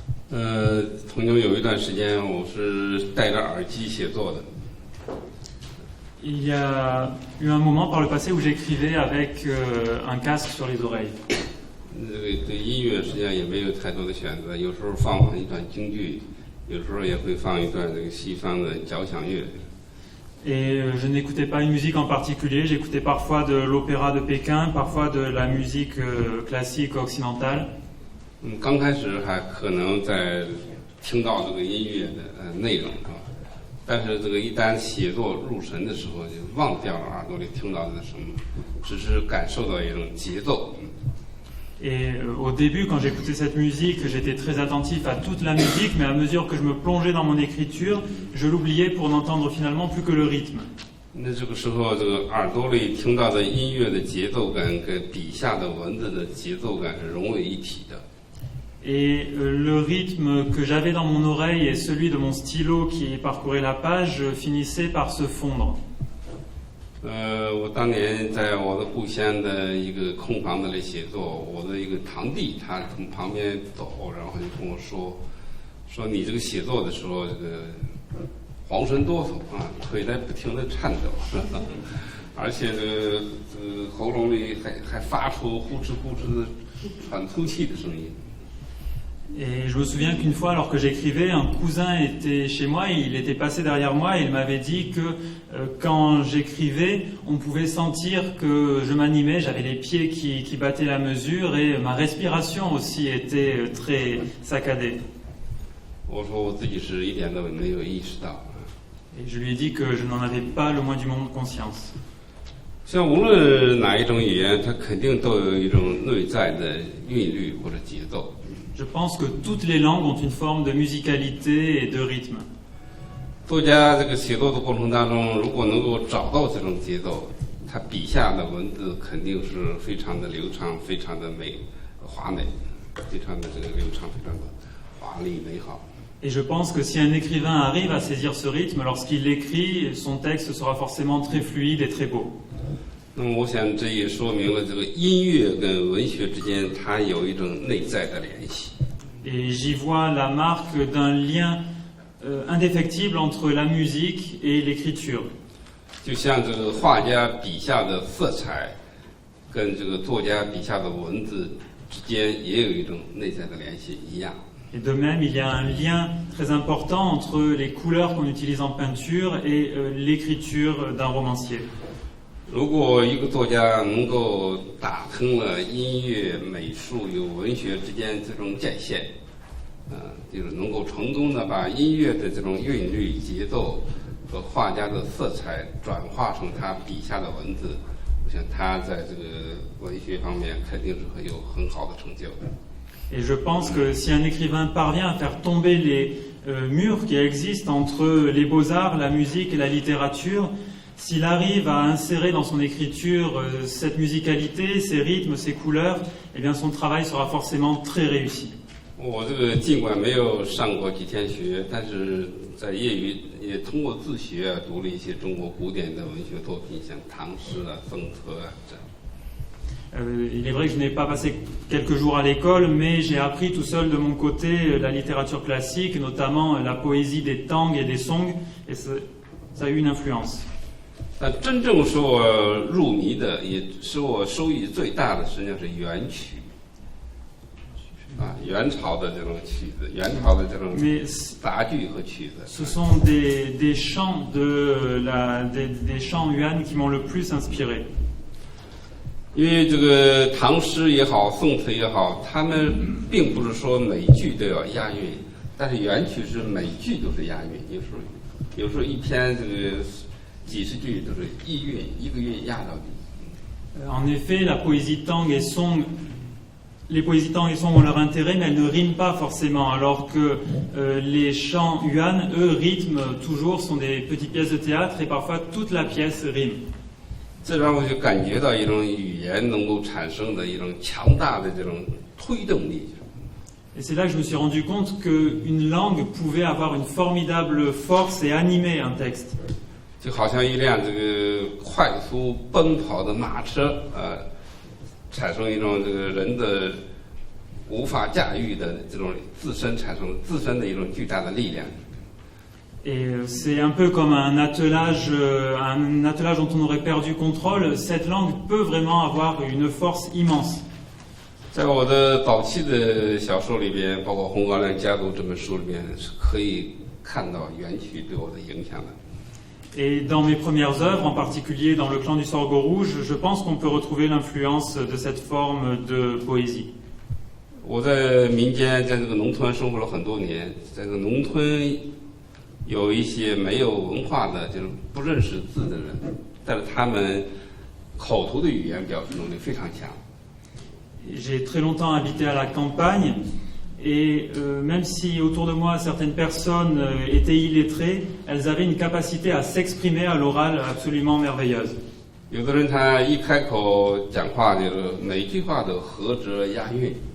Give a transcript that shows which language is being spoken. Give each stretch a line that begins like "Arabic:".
Chinese: 曾经有一段时间，我是戴着耳机写作的。
French: Il y a eu un moment par le passé où j'écrivais avec un casque sur les oreilles.
Chinese: 对音乐实际上也没有太多的选择，有时候放一段京剧，有时候也会放一段这个西方的交响乐。
French: Et je n'écoutais pas une musique en particulier, j'écoutais parfois de l'opéra de Pékin, parfois de la musique classique occidentale.
Chinese: 刚开始还可能在听到这个音乐的内容是吧？但是这个一旦写作入神的时候，就忘掉了耳朵里听到的什么，只是感受到一种节奏。
French: Et au début, quand j'écoutais cette musique, j'étais très attentif à toute la musique, mais à mesure que je me plongeais dans mon écriture, je l'oubliais pour n'entendre finalement plus que le rythme.
Chinese: 那这个时候，这个耳朵里听到的音乐的节奏感跟笔下的文字的节奏感是融为一体的。
French: Et le rythme que j'avais dans mon oreille et celui de mon stylo qui parcourait la page finissaient par se fondre.
Chinese: 我当年在我的故乡的一个空房子里写作，我的一个堂弟他从旁边走，然后就跟我说你这个写作的时候，这个浑身哆嗦啊，腿在不停地颤抖，而且这个喉咙里还发出呼哧呼哧的喘粗气的声音。
French: Et je me souviens qu'une fois, alors que j'écrivais, un cousin était chez moi, il était passé derrière moi et il m'avait dit que quand j'écrivais, on pouvait sentir que je m'animais, j'avais les pieds qui battaient la mesure et ma respiration aussi était très saccadée.
Chinese: 我说我自己是一点都没有意识到。
French: Et je lui ai dit que je n'en avais pas le moins du monde conscience.
Chinese: 像无论哪一种语言，它肯定都有一种内在的韵律或者节奏。
French: Je pense que toutes les langues ont une forme de musicalité et de rythme.
Chinese: 作家这个写作的过程当中，如果能够找到这种节奏，他笔下的文字肯定是非常的流畅，非常的华美，非常的这个流畅，非常的华丽美好。
French: Et je pense que si un écrivain arrive à saisir ce rythme, lorsqu'il l'écrit, son texte sera forcément très fluide et très beau.
Chinese: 那么，我想这也说明了这个音乐跟文学之间，它有一种内在的联系。
French: Et j'y vois la marque d'un lien indéfectible entre la musique et l'écriture.
Chinese: 就像这个画家笔下的色彩，跟这个作家笔下的文字之间也有一种内在的联系一样。
French: Et de même, il y a un lien très important entre les couleurs qu'on utilise en peinture et l'écriture d'un romancier.
Chinese: 如果一个作家能够打通了音乐、美术与文学之间这种界限，就是能够成功的把音乐的这种韵律、节奏和画家的色彩转化成他笔下的文字，我想他在这个文学方面肯定是会有很好的成就的。
French: Et je pense que si un écrivain parvient à faire tomber les murs qui existent entre les beaux-arts, la musique et la littérature, s'il arrive à insérer dans son écriture cette musicalité, ces rythmes, ces couleurs, eh bien son travail sera forcément très réussi.
Chinese: 我这个尽管没有上过几天学，但是在业余也通过自学读了一些中国古典的文学作品，像唐诗啊、宋词啊这样。
French: Il est vrai que je n'ai pas passé quelques jours à l'école, mais j'ai appris tout seul de mon côté la littérature classique, notamment la poésie des tangs et des songs, et ça a eu une influence.
Chinese: 但真正使我入迷的，也使我收益最大的，实际上是元曲。啊，元朝的这种曲子，元朝的这种杂剧和曲子。
French: Ce sont des chants des chants yuan qui m'ont le plus inspiré.
Chinese: 因为这个唐诗也好，宋词也好，他们并不是说每句都要押韵，但是元曲是每句都是押韵，有时候一篇这个几十句都是一韵一个韵押到底。
French: En effet, les poésies tang et song ont leur intérêt, mais elles ne riment pas forcément, alors que les chants yuan, eux, rythment toujours, sont des petites pièces de théâtre, et parfois toute la pièce rime.
Chinese: 这让我就感觉到一种语言能够产生的一种强大的这种推动力。
French: Et c'est là que je me suis rendu compte qu'une langue pouvait avoir une formidable force et animer un texte.
Chinese: 就好像一辆这个快速奔跑的马车，产生一种这个人的无法驾驭的这种产生自身的一种巨大的力量。
French: Et c'est un peu comme un attelage dont on aurait perdu contrôle. Cette langue peut vraiment avoir une force immense.
Chinese: 在我的早期的小说里边，包括《红高粱家族》这本书里边，是可以看到元曲对我的影响的。
French: Et dans mes premières œuvres, en particulier dans Le Clan du Sorgho Rouge, je pense qu'on peut retrouver l'influence de cette forme de poésie.
Chinese: 我在民间，在这个农村生活了很多年，在这个农村有一些没有文化的，就是不认识字的人，但是他们口头的语言表示能力非常强。
French: J'ai très longtemps habité à la campagne, et même si autour de moi certaines personnes étaient illettrées, elles avaient une capacité à s'exprimer à l'oral absolument merveilleuse.
Chinese: 有的人他一开口讲话，就是每句话都合辙押韵。